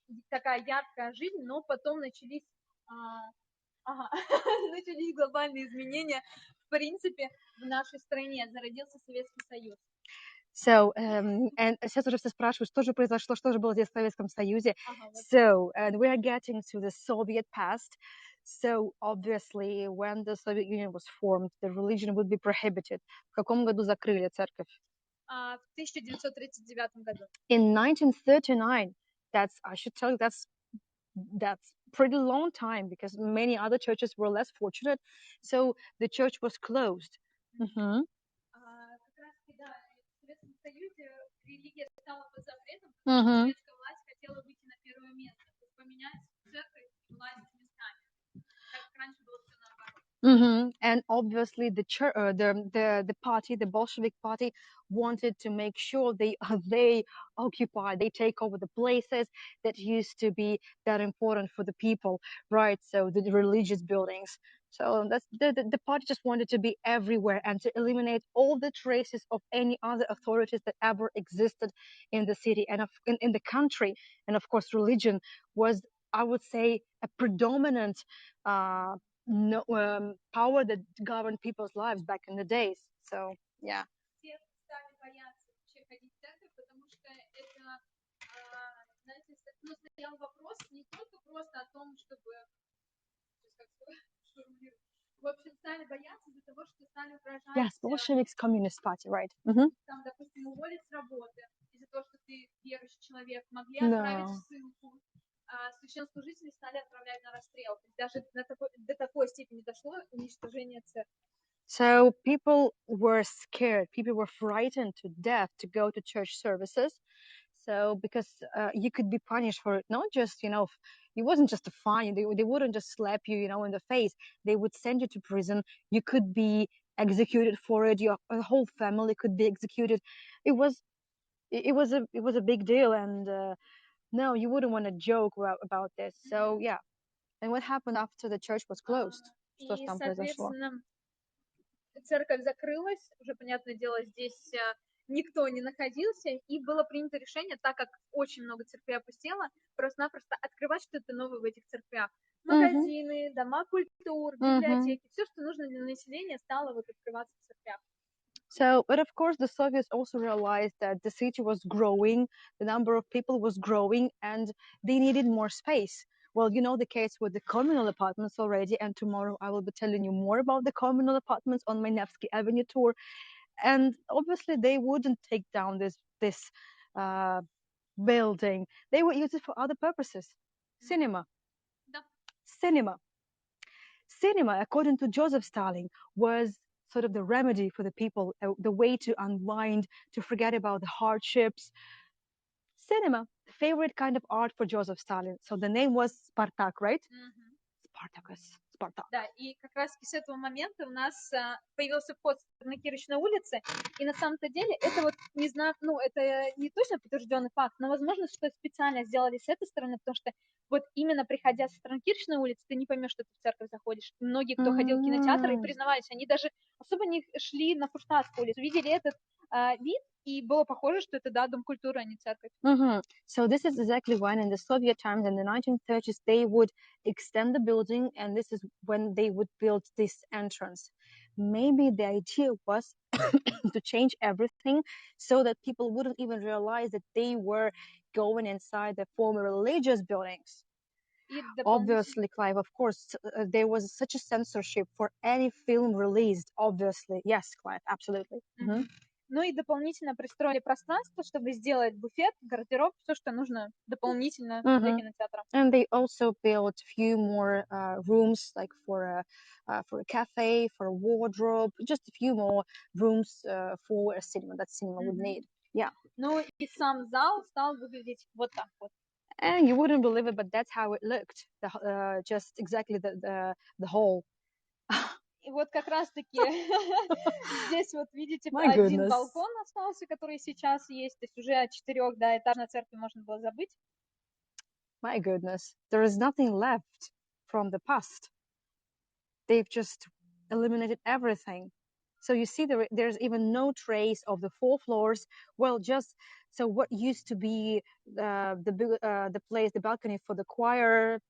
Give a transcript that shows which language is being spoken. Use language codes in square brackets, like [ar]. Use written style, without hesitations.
[ru] такая яркая жизнь, но потом начались начались глобальные изменения. В принципе, в нашей стране зародился Советский Союз. [en] So, and [ru] сейчас уже все спрашивают, что же произошло, что же было здесь в Советском Союзе. [en] So, and we are getting to the Soviet past. So, obviously, when the Soviet Union was formed, the religion would be prohibited. [ru] В каком году закрыли церковь? В 1939 году. [en] In 1939. That's, I should tell you, that's pretty long time because many other churches were less fortunate. So the church was closed. [ru] Как раз, да, в Советском Союзе религия стала под запретом, потому что советская власть хотела выйти на первое место, то есть поменять церковь и власть местами. Как раньше было все наоборот. [en] And obviously the church, the party, the Bolshevik party, wanted to make sure they occupy, they take over the places that used to be that important for the people, right? So the religious buildings. So that's the party just wanted to be everywhere and to eliminate all the traces of any other authorities that ever existed in the city and in the country. And of course, religion was, I would say, a predominant no, power that governed people's lives back in the days. So, yeah. [ru] Все стали бояться вообще ходить в церковь, потому что это, знаете, ну, стоял вопрос не только просто о том, чтобы, как сказать, в общем, стали бояться из-за того, что стали угрожать. [en] Yes, Bolsheviks, Communist Party, right. [ru] Там, допустим, уволить с работы из-за того, что ты верующий человек, могли отправить в ссылку. Священнослужители стали отправлять на расстрел. Даже до такой степени дошло уничтожение церкви. [en] So people were scared. People were frightened to death to go to church services. So because you could be punished for it, not just, it wasn't just a fine. They wouldn't just slap you, in the face. They would send you to prison. You could be executed for it. Your whole family could be executed. It was a big deal, and no, you wouldn't want to joke about this. So yeah. And what happened after the church was closed? [ru] Что ж там произошло? Церковь закрылась, уже, понятное дело, здесь никто не находился, и было принято решение, так как очень много церквей опустело, просто-напросто открывать что-то новое в этих церквях. Магазины, дома культур, библиотеки, все, что нужно для населения, стало вот открываться в церквях. [en] So, but of course, the Soviets also realized that the city was growing, the number of people was growing, and they needed more space. Well, you know the case with the communal apartments already, and tomorrow I will be telling you more about the communal apartments on my Nevsky Avenue tour. And obviously, they wouldn't take down this building. They would use it for other purposes. Cinema. Cinema. Cinema, according to Joseph Stalin, was sort of the remedy for the people, the way to unwind, to forget about the hardships. Cinema, the favorite kind of art for Joseph Stalin. So the name was Spartak, right? Spartacus. Spartak. [ru] Да, и как раз с этого момента у нас появился вход на Аннекирочной улице, и на самом-то деле это вот, не знаю, ну, это не точно подтвержденный факт, но возможно, что специально сделали с этой стороны, потому что вот именно приходя с Аннекирочной улицы, ты не поймешь, что ты в церковь заходишь. Многие, кто ходил в кинотеатры, признавались, они даже особо не шли на Фурштадтскую улицу, видели этот вид, и было похоже, что это, да, дом культуры, а не церковь. [en] So this is exactly when in the Soviet times, in the 1930s, they would extend the building, and this is when they would build this entrance. Maybe the idea was to change everything so that people wouldn't even realize that they were going inside the former religious buildings. Obviously, Clive, of course, there was such a censorship for any film released, obviously. Yes, Clive, absolutely. [ru] Ну и дополнительно пристроили пространство, чтобы сделать буфет, гардероб, все, что нужно дополнительно для кинотеатра. [en] And they also built a few more rooms, like for a cafe, for a wardrobe, just a few more rooms for a cinema that cinema would need. Yeah. [ru] Ну и сам зал стал выглядеть вот так вот. [en] And you wouldn't believe it, but that's how it looked. Just exactly the hall. [ru] И вот как раз-таки здесь вот видите один балкон остался, который сейчас есть, то есть уже от 4 до этажной церкви можно было забыть. [en] My goodness, there is nothing left from the past. They've just eliminated everything. So you see, there's even no trace of the 4 floors. Well, just so what used to be the place, the balcony for the choir.